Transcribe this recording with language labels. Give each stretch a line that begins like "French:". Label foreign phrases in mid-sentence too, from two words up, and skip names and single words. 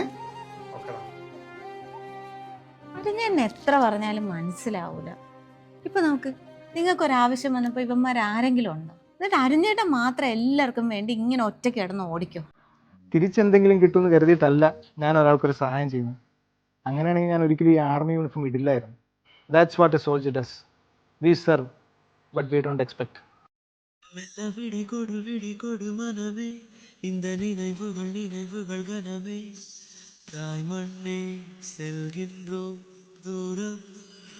Malayalam: അത് ഞാൻ എത്ര പറഞ്ഞാലും മനസ്സിലാവൂല. ഇപ്പൊ നമുക്ക് നിങ്ങൾക്കൊരാവശ്യം വന്നപ്പോൾ ഇവന്മാരാരെങ്കിലും ഉണ്ടോ? എന്നിട്ട് അരുഞ്ഞേട്ടൻ മാത്രം എല്ലാവർക്കും വേണ്ടി ഇങ്ങനെ ഒറ്റയ്ക്ക് കിടന്ന് ഓടിക്കോ? തിരിച്ചെന്തെങ്കിലും കിട്ടുമെന്ന് കരുതിയിട്ടല്ല ഞാൻ ഒരാൾക്കൊരു സഹായം ചെയ്യുന്നത്. അങ്ങനെയാണെങ്കിൽ ഞാൻ ഒരിക്കലും ഈ ആർമി യൂണിഫോം ഇടില്ലായിരുന്നു.
English: That's what a soldier does. We serve but we don't expect.
Tamil: മനമേ இந்த நினைவுகள் கனவே தாய் மண்ணே செல்கின்றோம் தூரம்